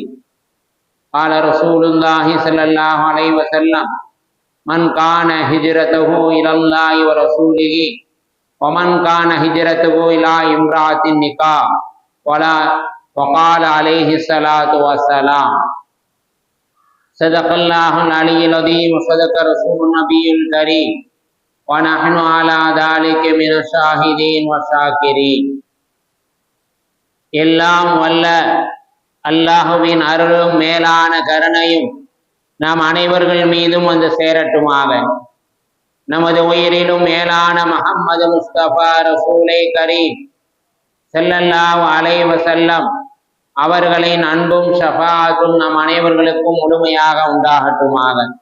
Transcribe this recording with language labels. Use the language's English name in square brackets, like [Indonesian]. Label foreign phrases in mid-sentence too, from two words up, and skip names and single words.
[Arabic] قال رسول الله صلى الله عليه وسلم: من كان هجرته إلى الله ورسوله ومن كان هجرته إلى امرأة النكاح وقال عليه الصلاة والسلام: صدق الله العلي العظيم وصدق رسول النبي الكريم ونحن على ذلك من الشاهدين والشاكرين. [Tamil] எல்லாம் வல்ல அல்லாஹுவின் அருளும் மேலான கருணையும் நாம் அனைவர்கள் மீதும் வந்து சேரட்டுமாக. நமது உயிரிலும் மேலான முஹம்மது முஸ்தபா [Arabic] رسول الكريم صلى الله عليه وسلم [Tamil] அவர்களின் அன்பும் ஷஃபாஅத்தும் நம் அனைவர்களுக்கும் முழுமையாக உண்டாகட்டுமாக.